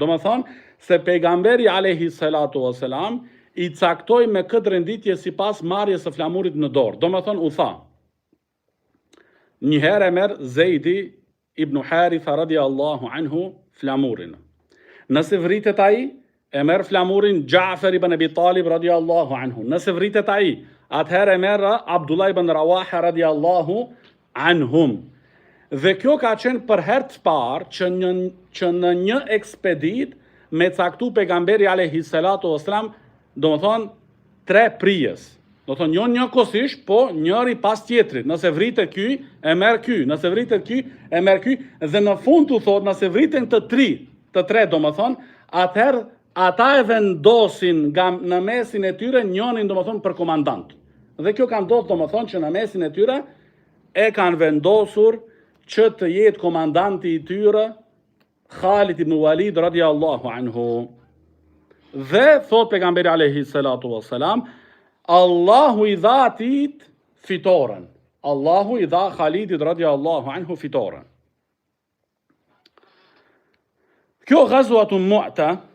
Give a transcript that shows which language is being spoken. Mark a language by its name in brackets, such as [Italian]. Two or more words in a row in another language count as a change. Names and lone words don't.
[Albanian] Domethënë se pejgamberi [Arabic] عليه الصلاة والسلام [Albanian] i caktoi me këtë renditje sipas marrjes së flamurit në dorë. Domethënë u tha, një herë e merr Zejdi ibn Haritha [Arabic] رضي الله عنه [Albanian] flamurin. Nëse vritet ai, e merr flamurin Ja'far ibn Abi Talib [Arabic] رضي الله عنه. [Albanian] Nëse vritet ai, atëherë e merr Abdullah ibn Rawaha [Arabic] رضي الله عنهم. [Albanian] Dhe kjo ka qenë për herë të parë që në një ekspedit me caktu pejgamberi [Arabic] عليه الصلاة والسلام, [Albanian] do më thonë 3 prijes. Do thonë një kosisht, po njëri pas tjetrit. Nëse vritet ky, e merr ky. Nëse vritet ky, e merr ky. Dhe në fund të thotë, nëse vriten të 3, do më thonë, atëherë ata e vendosin në mesin e tyre njënin, do më thonë, për komandant. Dhe kjo ka ndodhur, do më thonë, që në mesin e tyre e kanë vendosur që të jetë komandanti i tyre Khalid ibn Walid [Arabic] رضي الله عنه. [Albanian] Dhe thot pejgamberi [Arabic] عليه الصلاة والسلام, [Albanian] Allahu i dha atit fitoren. Allahu i dha Khalidit [Arabic] رضي الله عنه [Albanian] fitoren. Kjo ghazwatu Mu'ta